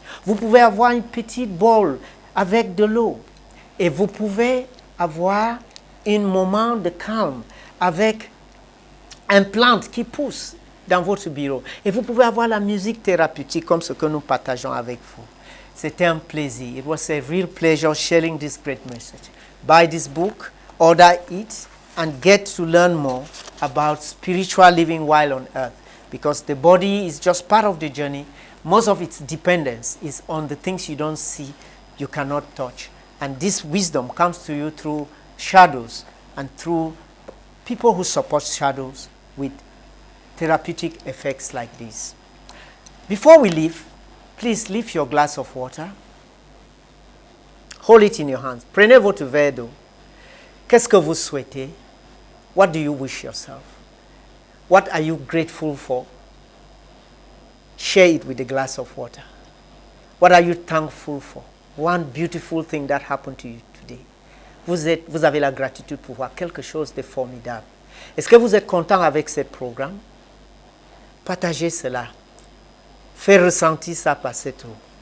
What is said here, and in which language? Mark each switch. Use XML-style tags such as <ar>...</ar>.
<fr>Vous pouvez avoir une petite bowl avec de l'eau. Et vous pouvez avoir un moment de calme avec une plante qui pousse dans votre bureau. Et vous pouvez avoir la musique thérapeutique comme ce que nous partageons avec vous. C'était un plaisir.</fr> <en>It was a real pleasure sharing this great message. Buy this book, order it, and get to learn more about spiritual living while on earth. Because the body is just part of the journey. Most of its dependence is on the things you don't see, you cannot touch. And this wisdom comes to you through shadows and through people who support shadows with therapeutic effects like this. Before we leave, please lift your glass of water. Hold it in your hands.</en> <fr>Prenez votre verre d'eau. Qu'est-ce que vous souhaitez?</fr> <en>What do you wish yourself? What are you grateful for? Share it with a glass of water. What are you thankful for? One beautiful thing that happened to you today.</en> <fr>Vous avez la gratitude pour voir quelque chose de formidable. Est-ce que vous êtes content avec ce programme? Partagez cela. Faites ressentir ça par cette eau.</fr>